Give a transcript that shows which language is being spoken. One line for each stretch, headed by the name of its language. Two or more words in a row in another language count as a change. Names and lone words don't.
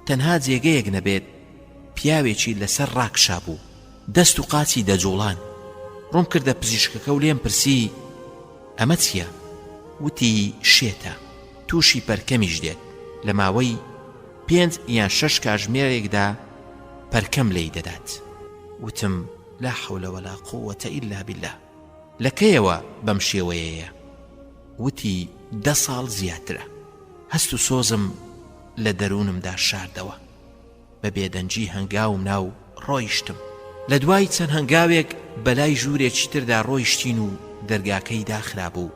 Central Kurdish: تەنها جێگەیەک نەبێت پیاوێکی لەسەر ڕاکشا بوو، دەست و قاچی دەجوڵان. ڕوون کردە پزیشکەکە و لێم پرسی ئەمە چییە؟ وتی شێتە، تووشی پەرکەمیش دێت. لە ماوەی 5 یان 6 کاتژمێرێکدا پەرکەم لێی دەدات.
Arabic: وتم لا حول ولا قوة إلا بالله.
Central Kurdish: لەکەیەوە بەم شێوەیەیە؟ وتی 10 ساڵ زیاترە. هەست و سۆزم لە دەروونمدا شاردەوە. بە بێدەنجی هەنگاوم ناو ڕۆیشتم. لە دوای چەند هەنگاوێک بەلای ژوورێکی تردا ڕۆیشتین و دەرگاکەی داخرابوو.